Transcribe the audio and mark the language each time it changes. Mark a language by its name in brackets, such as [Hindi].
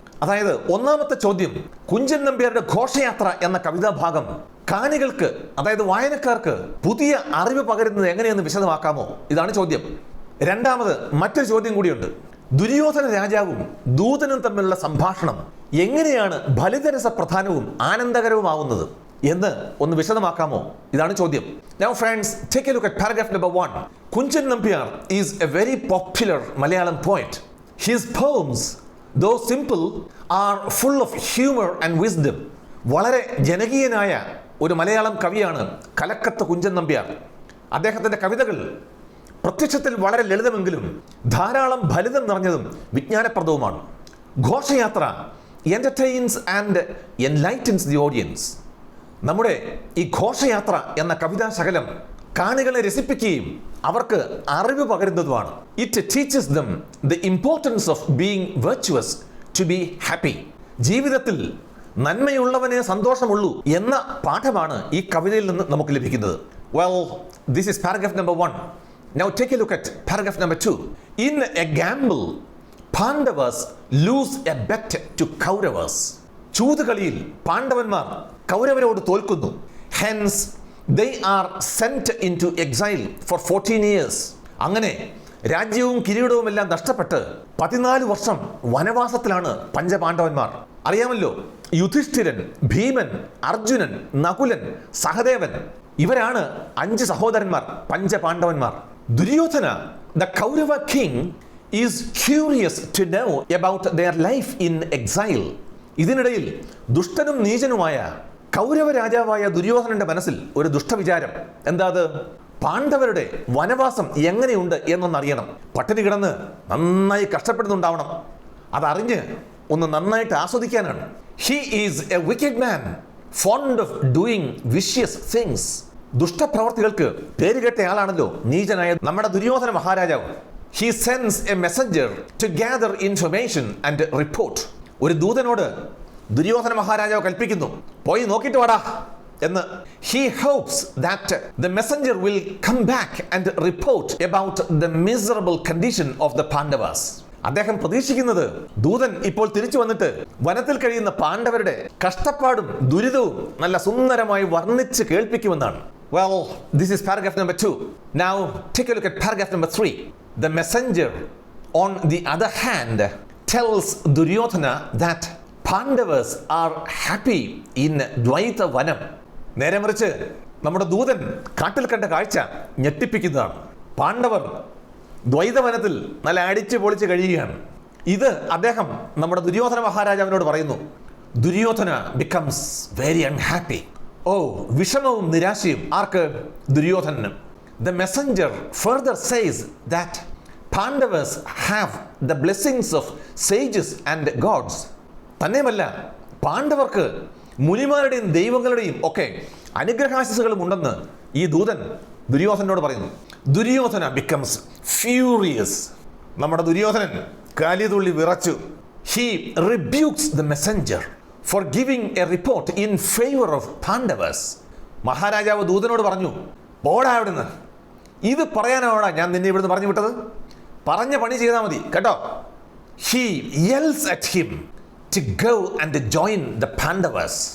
[Malayalam] അതായത് ഒന്നാമത്തെ ചോദ്യം, കുഞ്ചൻ നമ്പ്യാരുടെ ഘോഷയാത്ര എന്ന കവിതാഭാഗം കാണികൾക്ക്, അതായത് വായനക്കാർക്ക് പുതിയ അറിവ് പകരുന്നത് എങ്ങനെയെന്ന് വിശദമാക്കാമോ? ഇതാണ് ചോദ്യം. രണ്ടാമത് മറ്റൊരു ചോദ്യം കൂടിയുണ്ട്. ദുര്യോധന രാജാവും ദൂതനും തമ്മിലുള്ള സംഭാഷണം എങ്ങനെയാണ് ഫലിതരസ പ്രധാനവും ആനന്ദകരവുമാവുന്നത് എന്ന് ഒന്ന് വിശദമാക്കാമോ? ഇതാണ് ചോദ്യം. [English] Now friends, take a look at paragraph number 1. Kunchan Nambiar is a very popular Malayalam poet. His poems, though simple, are full of humor and wisdom. [Malayalam] വളരെ ജനകീയനായ ഒരു മലയാളം കവിയാണ് കലക്കത്ത് കുഞ്ചൻ നമ്പ്യാർ. അദ്ദേഹത്തിന്റെ കവിതകൾ പ്രത്യക്ഷത്തിൽ വളരെ ലളിതമെങ്കിലും ധാരാളം ഫലിതം നിറഞ്ഞതും വിജ്ഞാനപ്രദവുമാണ്. [English] Ghoshayathra entertains and enlightens the audience. [Malayalam] നമ്മുടെ ഈ ഘോഷയാത്ര എന്ന കവിതാ ശകലം കാണികളെ രസിപ്പിക്കുകയും അവർക്ക് അറിവ് പകരുന്നതുമാണ്. [English] It teaches them the importance of being virtuous to be happy. [Malayalam] ജീവിതത്തിൽ നന്മയുള്ളവനെ സന്തോഷമുള്ളൂ എന്ന പാഠമാണ് ഈ കവിതയിൽ നിന്ന് നമുക്ക് ലഭിക്കുന്നത്. [English] Well, this is paragraph number 1. Now take a look at paragraph number 2. In a gamble, Pandavas lose a bet to Kauravas. [Malayalam] ചൂതുകളിയിൽ പാണ്ഡവന്മാർ കൗരവരോട് തോൽക്കുന്നു. [English] Hence, they are sent into exile for 14 years. [Malayalam] അങ്ങനെ രാജ്യവും കിരീടവും എല്ലാം നഷ്ടപ്പെട്ട് 14 വർഷം വനവാസത്തിലാണ് പഞ്ചപാണ്ഡവന്മാർ. അറിയാമല്ലോ, യുധിഷ്ഠിരൻ, ഭീമൻ, അർജുനൻ, നകുലൻ, സഹദേവൻ, ഇവരാണ് 5 സഹോദരന്മാർ, പഞ്ചപാണ്ഡവന്മാർ. [English] Duryodhana, the Kaurava king, is curious to know about their life in exile. [Malayalam] ഇതിനിടയിൽ ദുഷ്ടനും നീചനുമായ കൗരവ രാജാവായ ദുര്യോധനന്റെ മനസ്സിൽ ഒരു ദുഷ്ടവിചാരം. എന്താ അത്? പാണ്ഡവരുടെ വനവാസം എങ്ങനെയുണ്ട് എന്നൊന്നറിയണം. പട്ടിണി കിടന്ന് നന്നായി കഷ്ടപ്പെടുന്നുണ്ടാവണം. അതറിഞ്ഞ് ഒന്ന് നന്നായിട്ട് ആസ്വദിക്കാനാണ്. [English] He is a wicked man, fond of doing vicious things. [Malayalam] ദുഷ്ടപ്രവർത്തികൾക്ക് പേരുകേട്ടയാളാണല്ലോ നീചനായ നമ്മുടെ ദുര്യോധന മഹാരാജാവ്. [English] he sends a messenger to gather information and report. [Malayalam] ഒരു ദൂതനോട് ദുര്യോധന മഹാരാജാവ് കൽപ്പിക്കുന്നു, പോയി നോക്കിയിട്ട് വാടാ എന്ന്. [English] He hopes that the messenger will come back and report about the miserable condition of the Pandavas. [Malayalam] അദ്ദേഹം പ്രതീക്ഷിക്കുന്നത് ദൂതൻ ഇപ്പോൾ തിരിച്ചു വന്നിട്ട് വനത്തിൽ കഴിയുന്ന പാണ്ഡവരുടെ കഷ്ടപ്പാടും ദുരിതവും നല്ല സുന്ദരമായി വർണ്ണിച്ച് കേൾപ്പിക്കുമെന്നാണ്. [English] Well, this is paragraph number 2. Now take a look at paragraph number 3. The messenger, on the other hand, tells Duryodhana that Pandavas are happy in Dvaita Vanam. [Malayalam] നേരെ മറിച്ച് നമ്മുടെ ദൂതൻ കാട്ടിൽ കണ്ട കാഴ്ച ഞെട്ടിപ്പിക്കുന്നതാണ്. പാണ്ഡവർ ദ്വൈതവനത്തിൽ നല്ല അടിച്ചു പൊളിച്ച് കഴിയുകയാണ്. ഇത് അദ്ദേഹം നമ്മുടെ ദുര്യോധന മഹാരാജാവിനോട് പറയുന്നു. [English] Duryodhana becomes very unhappy. [Malayalam] ഓ, വിഷമവും നിരാശയും ആർക്ക്? ദുര്യോധനന്. [English] The messenger further says that Pandavas have the blessings of sages and gods. [Malayalam] തന്നെയുമല്ല, പാണ്ഡവർക്ക് മുനിമാരുടെയും ദൈവങ്ങളുടെയും ഒക്കെ അനുഗ്രഹാശിസുകളും ഉണ്ടെന്ന് ഈ ദൂതൻ ദുര്യോധനോട് പറയുന്നു. [English] Duryodhana becomes furious. [Malayalam] നമ്മുടെ ദുര്യോധനൻ കാലിതുള്ളി വിറച്ചു. [English] He rebukes the messenger for giving a report in favor of Pandavas. [Malayalam] മഹാരാജാവ് ദൂതനോട് പറഞ്ഞു, പോടാ അവിടുന്ന്, ഇത് പറയാനാണോ ഞാൻ നിന്നെ ഇവിടുന്ന് പറഞ്ഞു വിട്ടത്? പറഞ്ഞ പണി ചെയ്താൽ മതി കേട്ടോ. [English] He yells at him to go and join the Pandavas.